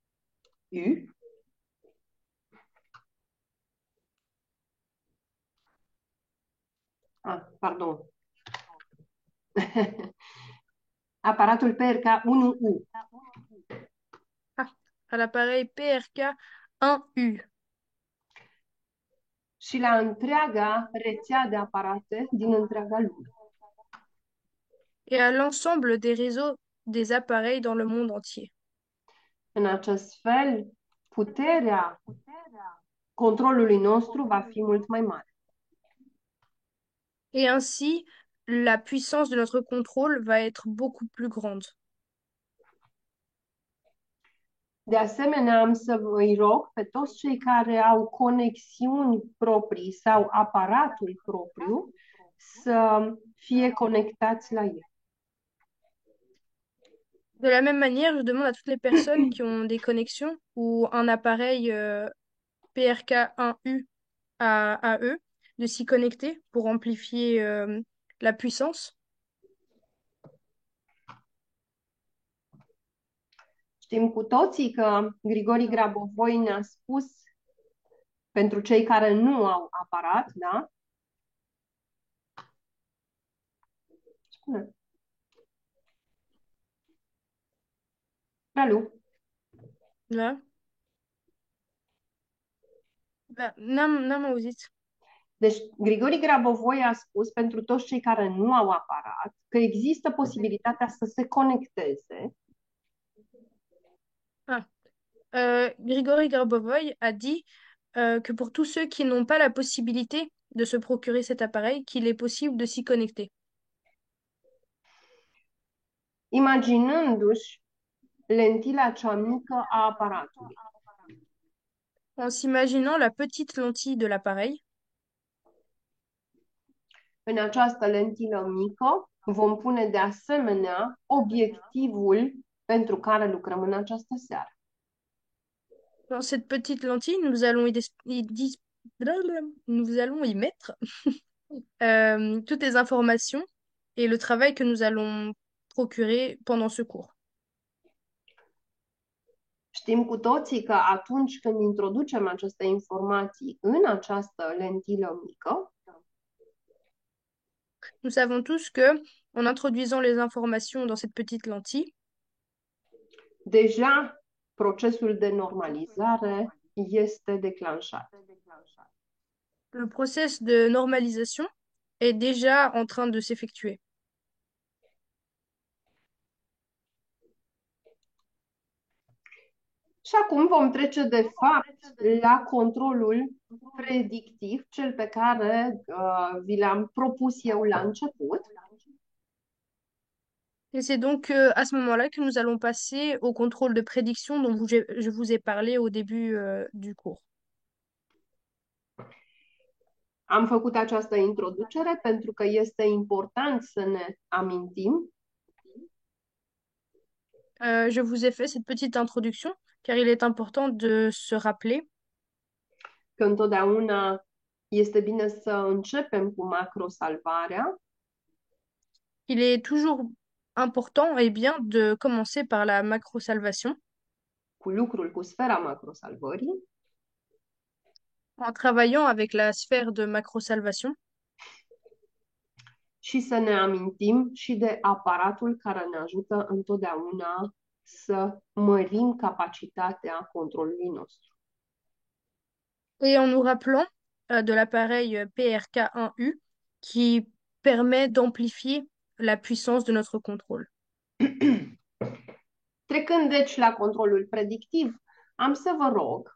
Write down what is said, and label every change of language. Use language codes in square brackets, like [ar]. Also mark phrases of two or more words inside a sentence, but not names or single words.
[fr] Pardon. [ro] Aparatul PRK1U [fr] Ah, à l'appareil PRK1U. [ro] și la întreaga rețea de aparate din întreaga lume. [fr] Et à l'ensemble des réseaux des appareils dans le monde entier. [ro] În acest fel, puterea controlului nostru va fi mult mai mare. [fr] Et ainsi, la puissance de notre contrôle va être beaucoup plus grande. [ro] De asemenea, am să îi rog pe toți cei care au conexiuni proprii sau aparatul propriu să fie conectați la el. [fr] De la même manière, je demande à toutes les personnes qui ont des connexions ou un appareil PRK1U à eux de s'y connecter pour amplifier la puissance. [ro] Știm cu toții că Grigori Grabovoi ne-a spus, pentru cei care nu au aparat, da? Spune. Ralu. [fr] Là. Bah, [ro] n-am auzit. Deci, Grigori Grabovoi a spus pentru toți cei care nu au aparat că există posibilitatea să se conecteze Ah. [fr] Grigory Grabovoy a dit que pour tous ceux qui n'ont pas la possibilité de se procurer cet appareil, qu'il est possible de s'y connecter. [ro] imaginându-și lentila cea mică a aparatului. [fr] En s'imaginant la petite lentille de l'appareil. [ro] În această lentilă mică vom pune de asemenea obiectivul pentru care lucrăm în această seară. [fr] Dans cette petite lentille, nous allons nous allons y mettre toutes les informations et le travail que nous allons procurer pendant ce cours. [ro] Știm cu toții că atunci când introducem aceste informații în această lentilă mică, [fr] Nous savons tous que, en introduisant les informations dans cette petite lentille, [ro] deja procesul de normalizare este declanșat. [fr] le process de normalisation est déjà en train de s'effectuer. [ro] Și acum vom trece de fapt la controlul predictiv, cel pe care vi l-am propus eu la început. [fr] Et c'est donc à ce moment-là que nous allons passer au contrôle de prédiction dont je vous ai parlé au début du cours. [ro] Am făcut această introducere pentru că este important să ne amintim [fr] Je vous ai fait cette petite introduction car il est important de se rappeler [ro] că întotdeauna este bine să începem cu macrosalvarea, [fr] qu'il est toujours important et bien de commencer par la macrosalvation [ro] cu lucrul cu sfera macrosalvării, [fr] en travaillant avec la sphère de macrosalvation [ro] și să ne amintim și de aparatul care ne ajută întotdeauna să mărim capacitatea controlului nostru. [fr] et en nous rappelant de l'appareil PRK1U qui permet d'amplifier la puissance de notre contrôle. [ro] Trecând deci la controlul predictiv, am să vă rog